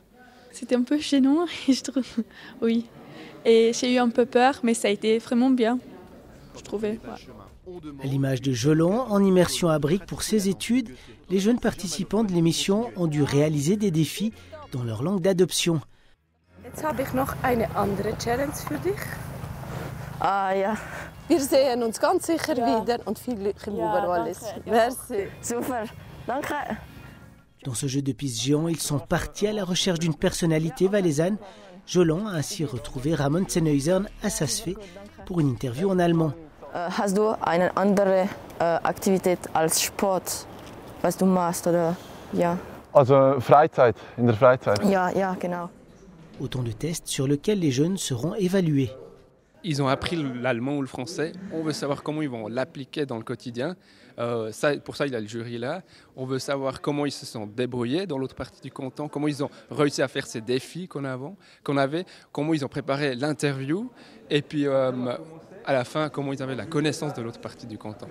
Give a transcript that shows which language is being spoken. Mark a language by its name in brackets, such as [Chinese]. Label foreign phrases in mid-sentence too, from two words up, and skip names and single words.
[French] C'était un peu gênant, je trouve. Oui. Et j'ai eu un peu peur, mais ça a été vraiment bien, je trouvais. Ouais. À l'image de Jolon, en immersion à Brick pour ses études, les jeunes participants de l'émission ont dû réaliser des défis dans leur langue d'adoption. [German] Jetzt habe ich noch eine andere Challenge für dich. Ah ja. Wir sehen uns ganz sicher wieder und viel Glück im Wallis. [French] Merci. [German] Super. Danke. [French] Dans ce jeu de piste géant, ils sont partis à la recherche d'une personnalité valaisanne. Jolon a ainsi retrouvé Ramon Zenhäusern à Saas-Fee pour une interview en allemand. [German] Hast du eine andere Aktivität als Sport, was du machst oder ja? Also Freizeit, in der Freizeit. Ja, genau. [French] Autant de tests sur lesquels les jeunes seront évalués. Ils ont appris l'allemand ou le français. On veut savoir comment ils vont l'appliquer dans le quotidien. Pour ça, il y a le jury là. On veut savoir comment ils se sont débrouillés dans l'autre partie du canton, comment ils ont réussi à faire ces défis qu'on avait, comment ils ont préparé l'interview, et puis à la fin, comment ils avaient la connaissance de l'autre partie du canton.